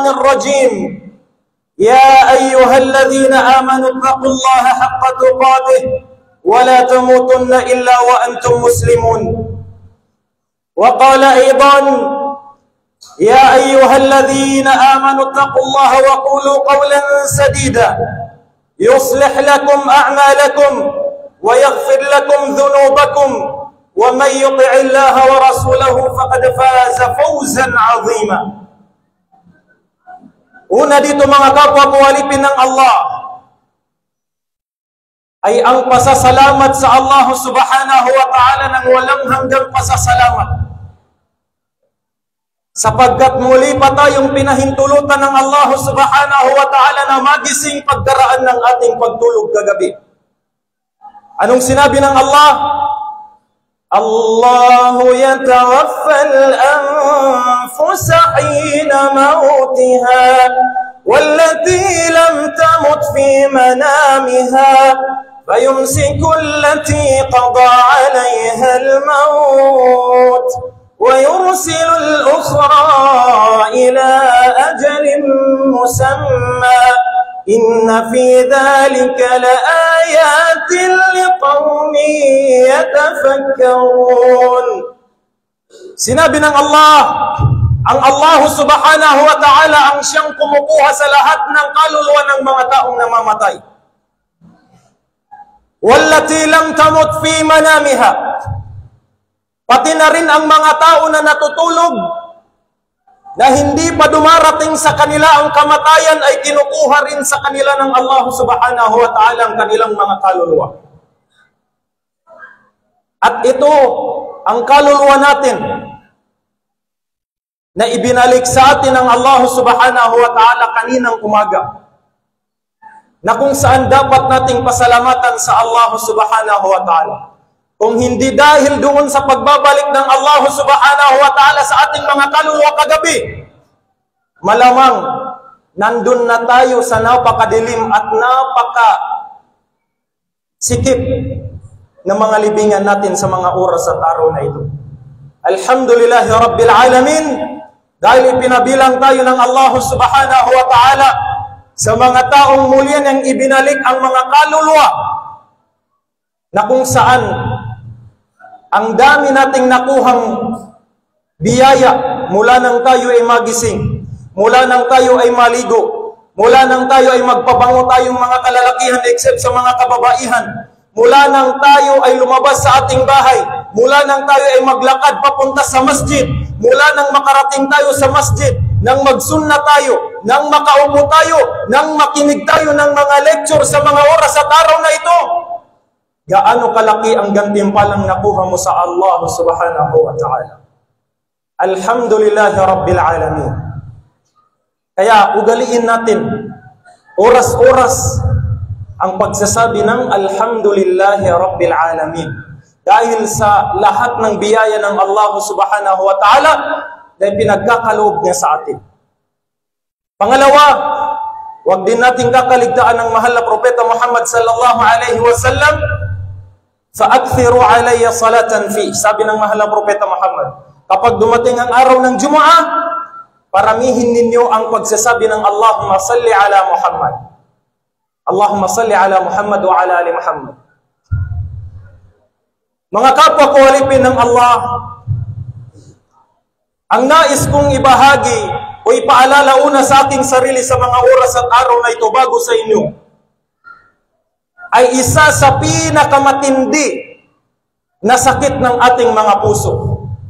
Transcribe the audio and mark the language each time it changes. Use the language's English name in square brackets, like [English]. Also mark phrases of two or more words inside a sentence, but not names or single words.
[Arabic] الرجيم يا أيها الذين آمنوا اتقوا الله حق تقاته ولا تموتن إلا وأنتم مسلمون وقال أيضا يا أيها الذين آمنوا اتقوا الله وقولوا قولا سديدا يصلح لكم أعمالكم ويغفر لكم ذنوبكم ومن يطع الله ورسوله فقد فاز فوزا عظيما. [Filipino] Una dito mga kapwa ko alipin ng Allah ay ang pasasalamat sa Allah [Arabic] سبحانه وتعالى [Filipino] ng walang hanggang pasasalamat. Sapagkat muli pa tayong pinahintulutan ng Allah [Arabic] سبحانه وتعالى [Filipino] na magising pagdaraan ng ating pagtulog kagabi. Anong sinabi ng Allah? [Arabic] الله يتوفى الأنفس حين موتها والتي لم تمت في منامها فيمسك التي قضى عليها الموت ويرسل الأخرى إلى أجل مسمى إن في ذلك لآيات لقوم يتفكرون. [Filipino] Sinabi ng Allah, ang Allah [Arabic] سبحانه وتعالى [Filipino] ang siyang kumukuha sa lahat ng kaluluwa ng mga taong namamatay. [Arabic] والتي لم تمت في منامها. [Filipino] Pati na rin ang mga tao na natutulog na hindi pa dumarating sa kanila ang kamatayan ay kinukuha rin sa kanila ng Allah [Arabic] سبحانه وتعالى [Filipino] ang kanilang mga kaluluwa. At ito ang kaluluwa natin na ibinalik sa atin ng Allah [Arabic] سبحانه وتعالى [Filipino] kaninang umaga, na kung saan dapat nating pasalamatan sa Allah [Arabic] سبحانه وتعالى. [Filipino] Kung hindi dahil doon sa pagbabalik ng Allah [Arabic] سبحانه وتعالى [Filipino] sa ating mga kaluluwa kagabi, malamang nandun na tayo sa napakadilim at napakasikip na mga libingan natin sa mga oras at araw na ito. [Arabic] الحمد لله رب العالمين, [Filipino] dahil pinabilang tayo ng Allah [Arabic] سبحانه وتعالى [Filipino] sa mga taong muli niyang ibinalik ang mga kaluluwa na kung saan ang dami nating nakuhang biyaya mula nang tayo ay magising, mula nang tayo ay maligo, mula nang tayo ay magpabango tayong mga kalalakihan except sa mga kababaihan, mula nang tayo ay lumabas sa ating bahay, mula nang tayo ay maglakad papunta sa masjid, mula nang makarating tayo sa masjid, nang magsunna tayo, nang makaupo tayo, nang makinig tayo ng mga lecture sa mga oras at araw na ito, gaano kalaki ang gantimpalang nakuha mo sa Allah [Arabic] سبحانه وتعالى. الحمد لله رب العالمين. [Filipino] Kaya ugaliin natin oras-oras ang pagsasabi ng [Arabic] الحمد لله رب العالمين. [Filipino] Dahil sa lahat ng biyaya ng Allah [Arabic] سبحانه وتعالى [Filipino] na pinagkakaloob niya sa atin. Pangalawa, huwag din natin kakaligtaan ng mahal na Propeta Muhammad [Arabic] صلى الله عليه وسلم فَأَكْثِرُوا عَلَيَّ صَلَاةً فِي. [Filipino] Sabi ng mahal na Propeta Muhammad, kapag dumating ang araw ng Jumu'ah, paramihin ninyo ang pagsasabi ng [Arabic] اللهم صل على محمد. اللهم صل على محمد وعلى آل محمد. [Filipino] Mga kapwa ko alipin ng Allah, ang nais kong ibahagi o ipaalala una sa aking sarili sa mga oras at araw na ito bago sa inyo, ay isa sa pinakamatindi na sakit ng ating mga puso.